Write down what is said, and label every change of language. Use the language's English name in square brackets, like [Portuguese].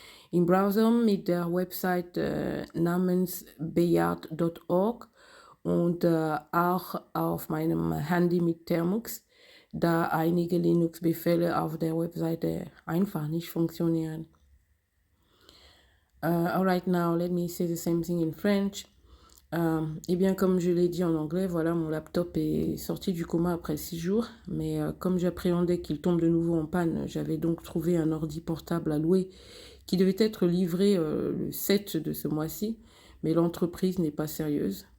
[German] Im Browser mit der Website namens bellyard.org und auch auf meinem Handy mit Termux, da einige Linux-Befehle auf der Webseite einfach nicht funktionieren. [English] All right, now let me say the same thing in French. [French] Eh bien, comme je l'ai dit en anglais, voilà, mon laptop est sorti du coma après 6 jours, mais comme j'appréhendais qu'il tombe de nouveau en panne, j'avais donc trouvé un ordi portable à louer qui devait être livré le 7 de ce mois-ci, mais l'entreprise n'est pas sérieuse.